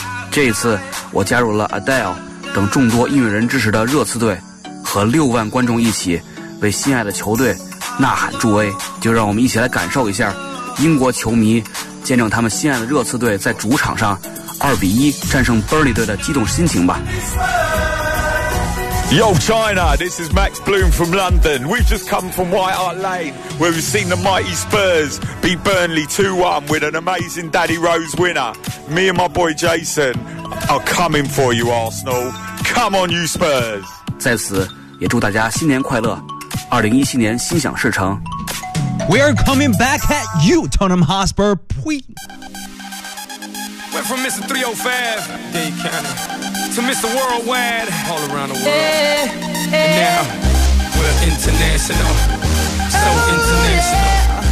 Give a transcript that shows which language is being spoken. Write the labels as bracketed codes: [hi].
[zh] 这一次我加入了 Adele 等众多音乐人支持的热刺队，和6万观众一起为心爱的球队呐喊助威，就让我们一起来感受一下英国球迷见证他们心爱的热刺队在主场上2-1战胜 Burnley 队的激动心情吧。 [en] Yo China, this is Max Bloom from London. We've just come from White Hart Lane, where we've seen the mighty Spurs beat Burnley 2-1 with an amazing Daddy Rose winner. Me and my boy Jason are coming for you, Arsenal. Come on, you Spurs! [zh] 在此也祝大家新年快乐，2017年心想事成。 [en] We are coming back at you, Tottenham Hotspur. Went from Mr. 305, Dade County, to Mr. Worldwide, all around the world. Hey, hey. And now, we're international, so international.